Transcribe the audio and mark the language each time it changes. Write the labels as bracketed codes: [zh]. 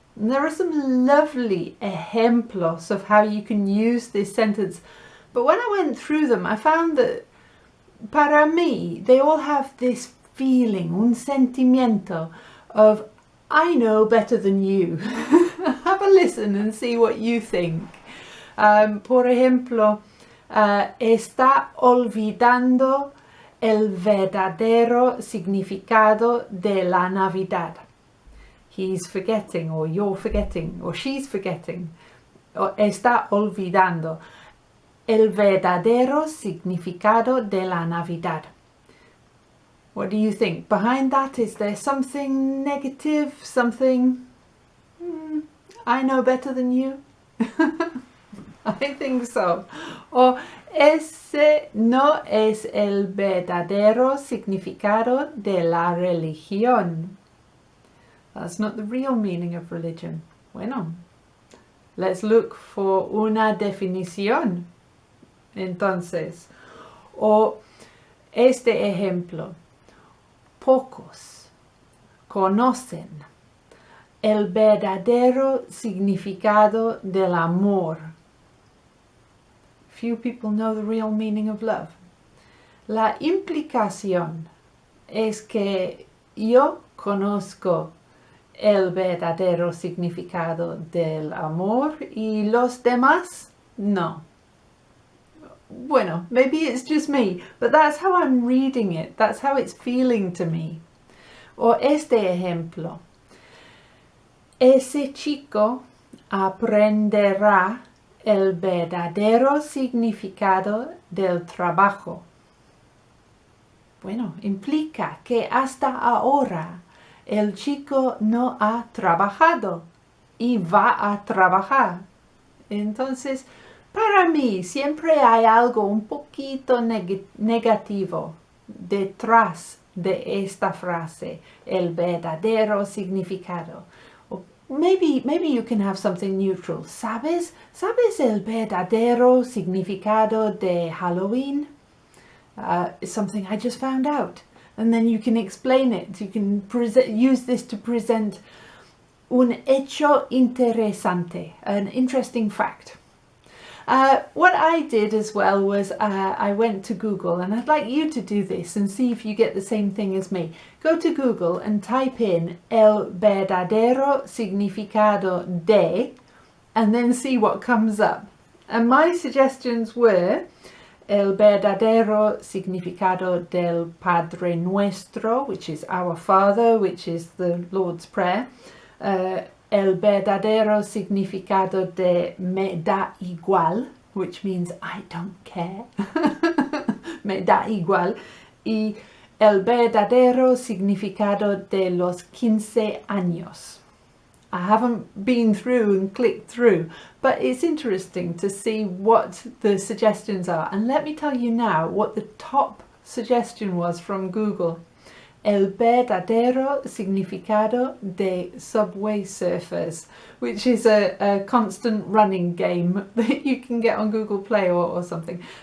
[en] And there are some lovely ejemplos of how you can use this sentence. But when I went through them, I found that [es] para mí, [en] they all have this feeling, [es] un sentimiento [en] of, I know better than you. Have a listen and see what you think. [es] Por ejemplo, está olvidando el verdadero significado de la Navidad. [en] He's forgetting, or you're forgetting, or she's forgetting, or [es] está olvidando el verdadero significado de la Navidad. [en] What do you think? Behind that, is there something negative, something, I know better than you? I think so. [es] Or ese no es el verdadero significado de la religión. [en] That's not the real meaning of religion. Bueno, let's look for [es] una definición. Entonces, o este ejemplo, pocos conocen el verdadero significado del amor. [en] Few people know the real meaning of love. [es] La implicación es que yo conozco el verdadero significado del amor y los demás no. [en] Bueno, maybe it's just me, but that's how I'm reading it. That's how it's feeling to me. [es] O este ejemplo. Ese chico aprenderá el verdadero significado del trabajo. Bueno, implica que hasta ahora el chico no ha trabajado y va a trabajar. Entonces, para mí siempre hay algo un poquito negativo detrás de esta frase, el verdadero significado. [en] Or maybe you can have something neutral. [es] ¿Sabes el verdadero significado de Halloween? [en] It's something I just found out. And then you can explain it. You can use this to present [es] un hecho interesante, [en] an interesting fact. What I did as well was I went to Google, and I'd like you to do this and see if you get the same thing as me. Go to Google and type in [es] el verdadero significado de, [en] and then see what comes up. And my suggestions were [es] el verdadero significado del Padre Nuestro, [en] which is our Father, which is the Lord's Prayer. [es] El verdadero significado de me da igual, [en] which means I don't care. [es] Me da igual. Y el verdadero significado de los 15 años. [en] I haven't been through and clicked through, but it's interesting to see what the suggestions are. And let me tell you now what the top suggestion was from Google. [es] El verdadero significado de [en] Subway Surfers, which is a constant running game that you can get on Google Play or something.